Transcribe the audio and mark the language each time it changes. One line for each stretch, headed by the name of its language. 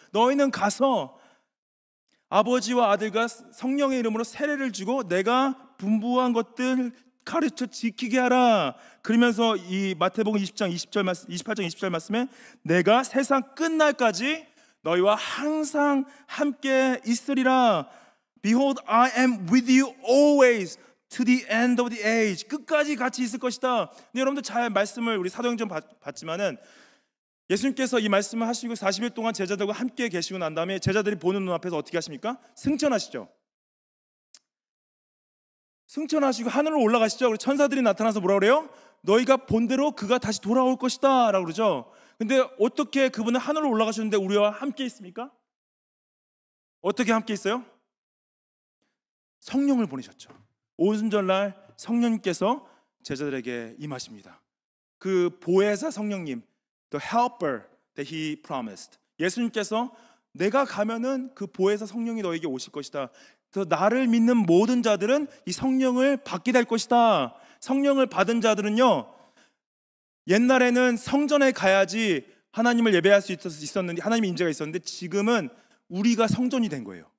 Korean: 너희는 가서 아버지와 아들과 성령의 이름으로 세례를 주고 내가 분부한 것들 가르쳐 지키게 하라. 그러면서 이 마태복음 20장 28장 20절 말씀에 내가 세상 끝날까지 너희와 항상 함께 있으리라.
English: Behold, I am with you always to the end of the age.
Korean: 끝까지 같이 있을 것이다. 근데 여러분들 잘 말씀을 우리 사도행전 봤지만은 예수님께서 이 말씀을 하시고 40일 동안 제자들과 함께 계시고 난 다음에 제자들이 보는 눈앞에서 어떻게 하십니까? 승천하시죠. 승천하시고 하늘로 올라가시죠. 그리고 천사들이 나타나서 뭐라 그래요? 너희가 본대로 그가 다시 돌아올 것이다 라고 그러죠. 근데 어떻게 그분은 하늘로 올라가셨는데 우리와 함께 있습니까? 어떻게 함께 있어요? 성령을 보내셨죠. 오순절날 성령님께서 제자들에게 임하십니다. 그 보혜사 성령님,
English: the helper that he promised.
Korean: 예수님께서 내가 가면은 그 보혜사 성령이 너에게 오실 것이다. 그래서 나를 믿는 모든 자들은 이 성령을 받게 될 것이다. 성령을 받은 자들은요, 옛날에는 성전에 가야지 하나님을 예배할 수 있었는데, 하나님의 임재가 있었는데, 지금은 우리가 성전이 된 거예요.